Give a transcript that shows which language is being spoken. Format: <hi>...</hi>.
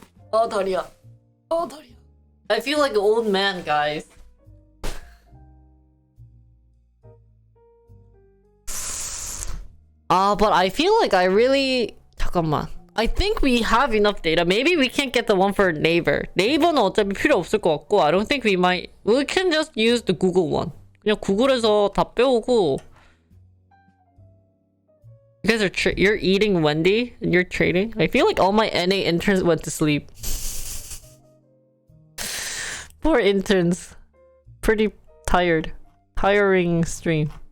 <ko>어, 다리야. 어, 다리야.</ko> <en>I feel like an old man, guys. But I feel like I really...</en> <ko>잠깐만.</ko> <en>I think we have enough data. Maybe we can't get the one for Naver.</en> <ko>네이버는 어차피 필요 없을 것 같고</ko> <en>I don't think we might... We can just use the Google one.</en> <ko>그냥 구글에서 다 빼오고</ko> <en>You guys are you're eating Wendy and you're trading? I feel like all my NA interns went to sleep. Poor interns. Pretty tired. Tiring stream.</en>